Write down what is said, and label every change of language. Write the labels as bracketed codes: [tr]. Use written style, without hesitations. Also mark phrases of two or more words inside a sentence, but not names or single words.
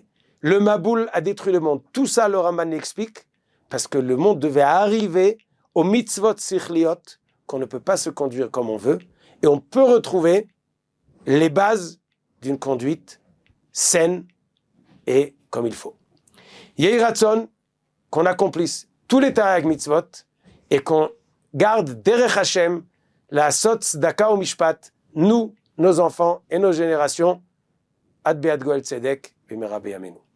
[fr] Le Maboul a détruit le monde. Tout ça, le Ramban explique, parce que le monde devait arriver au [he] מצוות שכליות, [fr] qu'on ne peut pas se conduire comme on veut, et on peut retrouver les bases d'une conduite saine et comme il faut. [he] יהי רצון, [fr] qu'on accomplisse tous les [he] תרי"ג מצוות, [fr] et qu'on garde [he] דרך ה' לעשות צדקה ומשפט, [fr] nous, nos enfants et nos générations, [he] עד ביאת גואל צדק במהרה בימינו.